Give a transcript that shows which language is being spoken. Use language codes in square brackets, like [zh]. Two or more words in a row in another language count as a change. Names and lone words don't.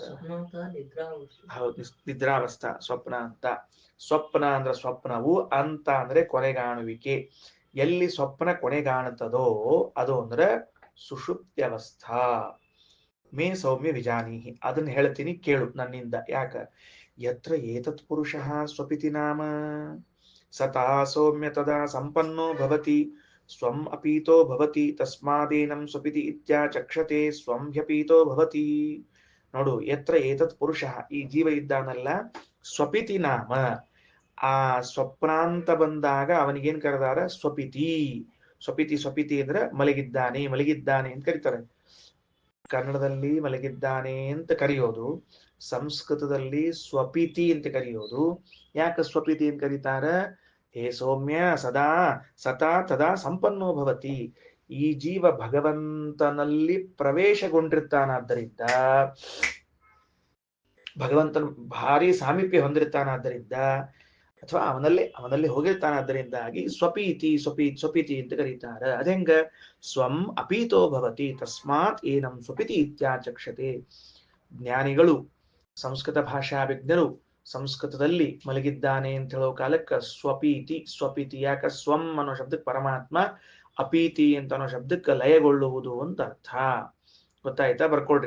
[kn] ಹೌದು, ನಿದ್ರಾವಸ್ಥಾ, ಸ್ವಪ್ನ ಅಂತ. ಸ್ವಪ್ನ ಅಂದ್ರೆ ಸ್ವಪ್ನವು, ಅಂತ ಅಂದ್ರೆ ಕೊನೆಗಾಣುವಿಕೆ. ಎಲ್ಲಿ ಸ್ವಪ್ನ ಕೊನೆಗಾಣುತ್ತದೋ ಅದು ಅಂದ್ರೆ ಸುಷುಪ್ತ್ಯವಸ್ಥಾ. [sa] मे सौम्य विजानीहि. [kn] ಅದನ್ನ ಹೇಳ್ತೀನಿ ಕೇಳು ನನ್ನಿಂದ. ಯಾಕ? [sa] यत्र एतत् पुरुषः स्वपिति नाम सता सौम्य तदा सम्पन्नो भवति स्वम् अपीतो भवति तस्मादेनं स्वपिति इत्याचक्षते स्वं ह्यपीतो भवति. ನೋಡು, यत्र एतत् पुरुषः, [kn] ಈ ಜೀವ ಇದ್ದಾನಲ್ಲ, [sa] स्वपिति नाम, [kn] ಆ ಸ್ವಪ್ನಾಂತ ಬಂದಾಗ ಅವನಿಗೇನ್ ಕರೆದಾರ? ಸ್ವಪಿತಿ. ಸ್ವಪಿತಿ ಅಂದ್ರೆ ಮಲಗಿದ್ದಾನೆ ಅಂತ ಕರೀತಾರೆ. ಕನ್ನಡದಲ್ಲಿ ಮಲಗಿದ್ದಾನೆ ಅಂತ ಕರೆಯೋದು, ಸಂಸ್ಕೃತದಲ್ಲಿ ಸ್ವಪಿತಿ ಅಂತ ಕರೆಯೋದು. ಯಾಕೆ ಸ್ವಪಿತಿ ಅಂತ ಕರೀತಾರ? [sa] हे सौम्य सता तदा सम्पन्नो भवति. [kn] ಈ ಜೀವ ಭಗವಂತನಲ್ಲಿ ಪ್ರವೇಶಗೊಂಡಿರ್ತಾನಾದ್ದರಿಂದ, ಭಗವಂತನ ಭಾರಿ ಸಾಮೀಪ್ಯ ಹೊಂದಿರ್ತಾನಾದ್ದರಿಂದ, ಅಥವಾ ಅವನಲ್ಲಿ ಹೋಗಿರ್ತಾನಾದ್ದರಿಂದಾಗಿ ಸ್ವಪೀತಿ ಅಂತ ಕರೀತಾರ. ಅದೆಂಗ? [sa] स्वम् अपीतो भवति तस्मात् एनं स्वपिति इत्याचक्षते. [kn] ಜ್ಞಾನಿಗಳು, ಸಂಸ್ಕೃತ ಭಾಷಾ ವಿಜ್ಞರು ಸಂಸ್ಕೃತದಲ್ಲಿ ಮಲಗಿದ್ದಾನೆ ಅಂತ ಹೇಳೋ ಕಾಲಕ್ಕೆ ಸ್ವಪೀತಿ. ಯಾಕ? ಸ್ವಂ ಅನ್ನೋ ಶಬ್ದಕ್ಕೆ ಪರಮಾತ್ಮ, ಅಪೀತಿ ಅಂತ ಅನ್ನೋ ಶಬ್ದಕ್ಕೆ ಲಯಗೊಳ್ಳುವುದು ಅಂತ ಅರ್ಥ. ಗೊತ್ತಾಯ್ತಾ? ಬರ್ಕೊಳ್ರಿ.